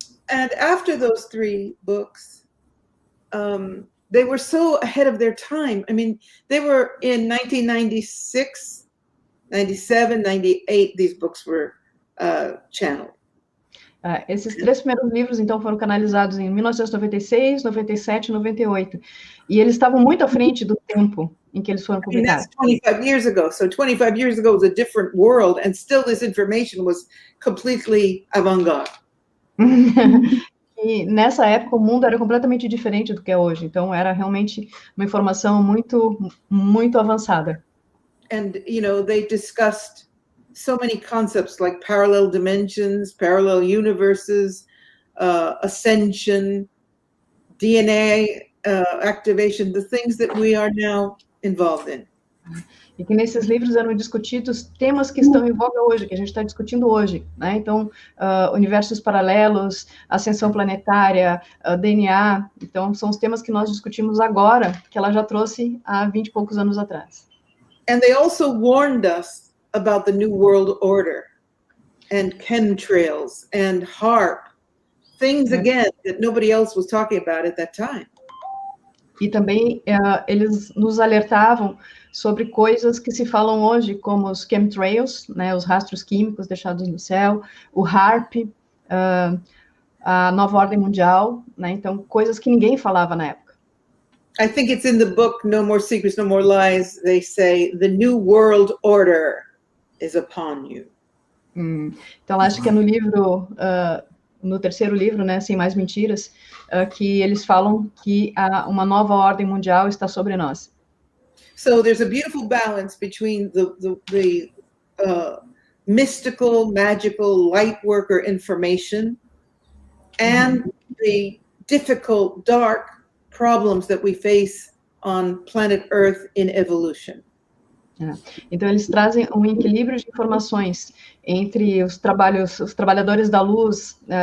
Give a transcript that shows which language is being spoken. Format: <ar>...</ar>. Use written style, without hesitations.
<en>And after those 3 books, they were so ahead of their time. I mean, they were in 1996, 97, 98, these books were channeled.</en> <pt>Esses 3 primeiros livros, então, foram canalizados em 1996, 97 e 98. E eles estavam muito à frente do tempo em que eles foram publicados.</pt> <en>That's 25 years ago. So 25 years ago was a different world, and still this information was completely avant-garde.</en> <pt>E nessa época o mundo era completamente diferente do que é hoje. Então era realmente uma informação muito, muito avançada.</pt> <en>And you know, they discussed so many concepts like parallel dimensions, parallel universes, ascension, DNA activation, the things that we are now involved in.</en> <pt>E que nesses livros eram discutidos temas que estão em voga hoje, que a gente está discutindo hoje, né? Então, universos paralelos, ascensão planetária, DNA, então são os temas que nós discutimos agora, que ela já trouxe há 20 e poucos anos atrás.</pt> <en>And they also warned us about the New World Order and chemtrails and HAARP, things again that nobody else was talking about at that time.</en> <pt>E também eles nos alertavam sobre coisas que se falam hoje, como os chemtrails, né, os rastros químicos deixados no céu, o HAARP, a nova ordem mundial, né, então coisas que ninguém falava na época.</pt> <en>I think it's in the book, No More Secrets, No More Lies, they say, the New World Order is upon you.</en> <pt>Então, acho que é no livro, no terceiro livro, né, Sem Mais Mentiras, que eles falam que uma nova ordem mundial está sobre nós.</pt> <en>So there's a beautiful balance between the mystical, magical, light worker information and the difficult, dark problems that we face on planet Earth in evolution.</en> <pt>Então, eles trazem um equilíbrio de informações entre os trabalhadores da luz,</pt>